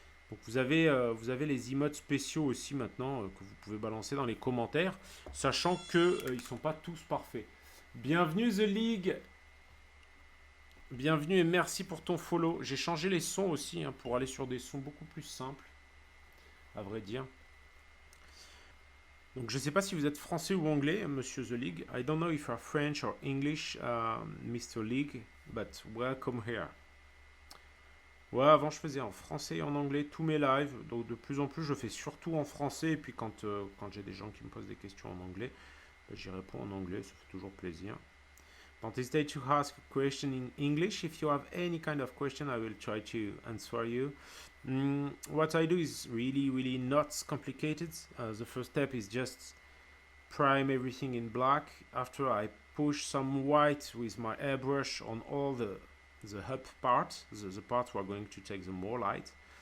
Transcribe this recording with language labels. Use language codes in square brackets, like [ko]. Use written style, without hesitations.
[fr] Donc vous avez les emotes spéciaux aussi maintenant que vous pouvez balancer dans les commentaires, sachant que ils sont pas tous parfaits. Bienvenue The League. Bienvenue et merci pour ton follow. J'ai changé les sons aussi hein, pour aller sur des sons beaucoup plus simples, à vrai dire. Donc je ne sais pas si vous êtes français ou anglais, Monsieur The League. [en] I don't know if you are French or English, Mr. League, but welcome here. [fr] Ouais, avant je faisais en français et en anglais tous mes lives. Donc de plus en plus je fais surtout en français. Et puis quand j'ai des gens qui me posent des questions en anglais, j'y réponds en anglais, ça fait toujours plaisir. [en] Don't hesitate to ask a question in English. If you have any kind of question, I will try to answer you. What I do is really, really not complicated. The first step is just prime everything in black. After I push some white with my airbrush on all the up part, the part we're going to take the more light.